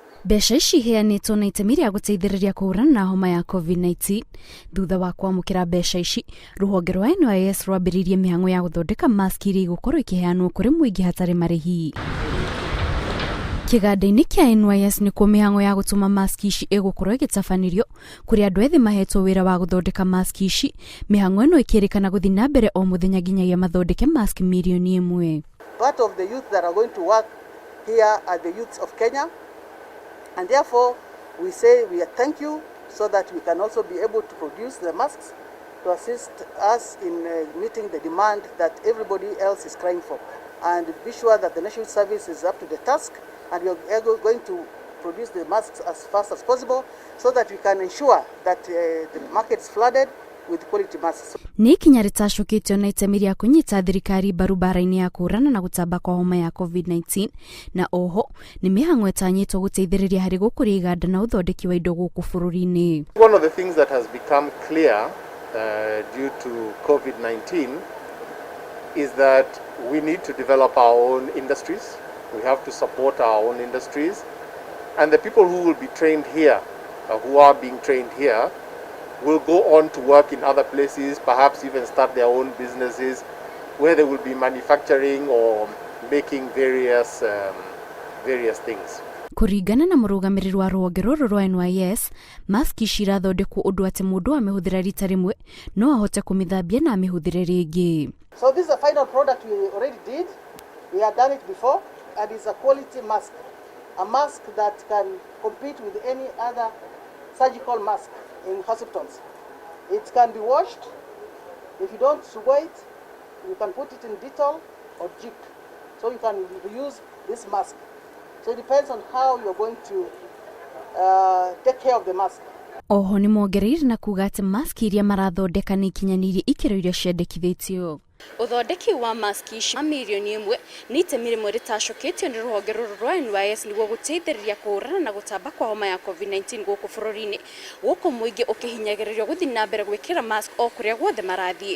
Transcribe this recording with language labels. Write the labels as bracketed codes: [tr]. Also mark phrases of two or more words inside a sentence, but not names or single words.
[ki] Mbeca ici iheanĩtwo na itemi rĩa gũteithĩrĩria kũhũrana na homa ya COVID-19 thutha wa kwamũkĩra mbeca ici, rũhonge rwa NYS rwambĩrĩirie mĩhang'o ya gũthondeka maski iria igũkorwo ikĩheanwo kũrĩ mũingĩ hatarĩ marĩhi. Kĩganda-inĩ kĩa NYS nĩkuo mĩhang'o ya gũtũma maski ici ĩgũkorwo ĩgĩtabanĩrio kũrĩ andũ ethĩ mahetwo wĩra wa gũthondeka maski ici, mĩhang'o ĩno ĩkĩrĩkana gũthiĩ na mbere o mũthenya nginyagia mathondeke maski milioni 1. [en] Part of the youth that are going to work here are the youths of Kenya. And therefore, we say we thank you so that we can also be able to produce the masks to assist us in meeting the demand that everybody else is crying for. And be sure that the National Service is up to the task, and we are going to produce the masks as fast as possible so that we can ensure that the market is flooded with quality masks. [ki] Nĩ ikinya rĩtacũkĩtio na itemi rĩa kũnyita thirikari mbaru mbara-inĩ ya kũhũrana na gũtamba kwa homa ya COVID-19, na oho nĩ mĩhang'o ĩtanyĩtwo gũteithĩrĩria harĩ gũkũria iganda na ũthondeki wa indo gũkũ bũrũri-inĩ. [en] One of the things that has become clear due to COVID-19 is that we need to develop our own industries. We have to support our own industries, and the people who will be trained here, who are being trained here, will go on to work in other places, perhaps even start their own businesses where they will be manufacturing or making various things. [ki] Kũringana na mũrũgamĩrĩri wa rũhonge rũrũ rwa NYS, maski ici irathondekwo ũndũ atĩ mũndũ amĩhũthĩra rita rĩmwe no ahote kũmĩthambia na amĩhũthĩre rĩngĩ. [en] So this is a final product we already did. We have done it before, and it's a quality mask. A mask that can compete with any other surgical mask in hospitals. It can be washed. If you don't sweat it, you can put it in Dettol or Jik. So you can reuse this mask. So it depends on how you're going to take care of the mask. [ki] Oho nĩ mongereire na kuga atĩ maski iria marathondeka nĩ ikinyanĩirie ikĩro iria ciendekithĩtio. Ũthondeki wa maski ici milioni 1 nĩ itemi rĩmwe rĩtacũkĩtio nĩ rũhonge rũrũ rwa NYS nĩguo gũteithĩrĩria kũhũrana na gũtamba kwa homa ya COVID-19 gũkũ bũrũri-inĩ, gũkũ mũingĩ ũkĩhinyagĩrĩrio gũthiĩ na mbere gwĩkĩra mask o kũrĩa guothe marathiĩ.